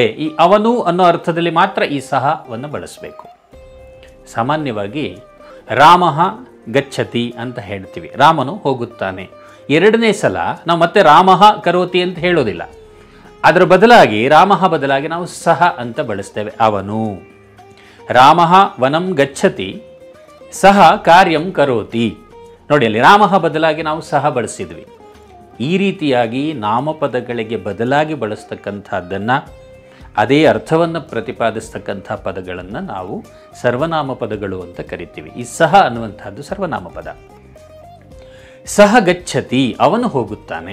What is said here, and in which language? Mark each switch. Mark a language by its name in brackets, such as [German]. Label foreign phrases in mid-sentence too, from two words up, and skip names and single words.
[Kannada] ಈ ಅವನು ಅನ್ನೋ ಅರ್ಥದಲ್ಲಿ ಮಾತ್ರ ಈ ಸಹವನ್ನು ಬಳಸಬೇಕು। ಸಾಮಾನ್ಯವಾಗಿ [Sanskrit] ರಾಮ ಗಚ್ಚತಿ [Kannada] ಅಂತ ಹೇಳ್ತೀವಿ, ರಾಮನು ಹೋಗುತ್ತಾನೆ। ಎರಡನೇ ಸಲ ನಾವು ಮತ್ತೆ [Sanskrit] ರಾಮ ಕರೋತಿ [Kannada] ಅಂತ ಹೇಳೋದಿಲ್ಲ, ಅದರ ಬದಲಾಗಿ ರಾಮ ಬದಲಾಗಿ ನಾವು ಸಹ ಅಂತ ಬಳಸ್ತೇವೆ, ಅವನು। [Sanskrit] ರಾಮ ವನಂ ಗಚ್ಚತಿ, ಸಹ ಕಾರ್ಯಂ ಕರೋತಿ। [Kannada] ನೋಡಿ, ಅಲ್ಲಿ ರಾಮ ಬದಲಾಗಿ ನಾವು ಸಹ ಬಳಸಿದ್ವಿ। ಈ ರೀತಿಯಾಗಿ ನಾಮಪದಗಳಿಗೆ ಬದಲಾಗಿ ಬಳಸ್ತಕ್ಕಂಥದ್ದನ್ನು, ಅದೇ ಅರ್ಥವನ್ನು ಪ್ರತಿಪಾದಿಸ್ತಕ್ಕಂಥ ಪದಗಳನ್ನು ನಾವು ಸರ್ವನಾಮ ಪದಗಳು ಅಂತ ಕರಿತೀವಿ। ಈ ಸಹ ಅನ್ನುವಂಥದ್ದು ಸರ್ವನಾಮ ಪದ। [Sanskrit] ಸಹ ಗಚ್ಚತಿ, [Kannada] ಅವನು ಹೋಗುತ್ತಾನೆ।